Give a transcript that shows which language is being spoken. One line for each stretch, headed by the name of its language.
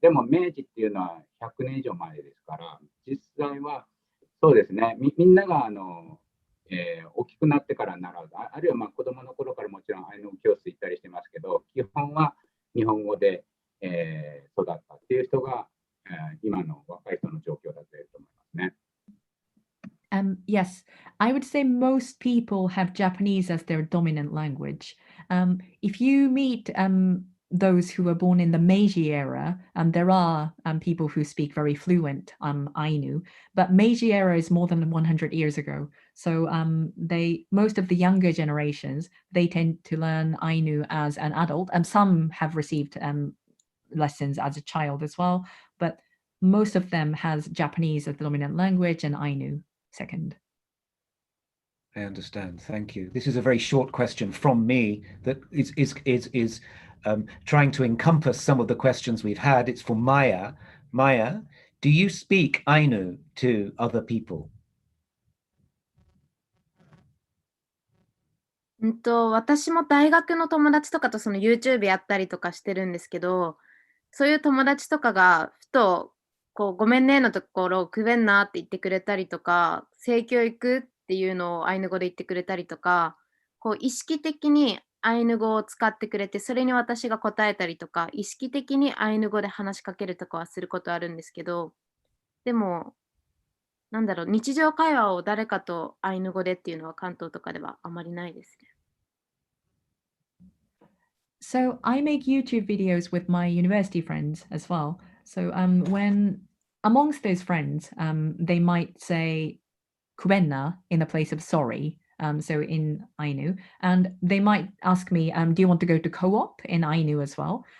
Japanese: でも、明治っていうのは100年以上前ですから、実際は、そうですね、みんなが大きくなってから習う、あるいはまあ子供の頃からもちろんアイヌ語教室行ったりしてますけど、基本は日本語で、育ったっていう人が、今の若い人の状況だというと思いますね。
English: Yes, I would say most people have Japanese as their dominant language. If you meet those who were born in the Meiji era, there are people who speak very fluent Ainu, but Meiji era is more than 100 years ago. So most of the younger generations, they tend to learn Ainu as an adult, and some have received lessons as a child as well, but most of them has Japanese as the dominant language and Ainu second. I understand. Thank you. This is a very short question from me that is trying to encompass some of the questions we've had. It's for Maya. Maya, do you speak Ainu to other people?
Japanese: 私も大学の友達とかとその YouTube やったりとかしてるんですけど、そういう友達とかがふとこうごめんねのところをくべんなって言ってくれたりとか、性教育っていうのをアイヌ語で言ってくれたりとか、こう意識的にアイヌ語を使ってくれて、それに私が答えたりとか、意識的にアイヌ語で話しかけるとかはすることあるんですけど、でもなんだろう、日常会話を誰かとアイヌ語でっていうのは関東とかではあまりないですね。
English: So I make YouTube videos with my university friends as well. So when amongst those friends, they might say kubenna in the place of sorry, so in Ainu, and they might ask me, do you want to go to co-op in Ainu as well?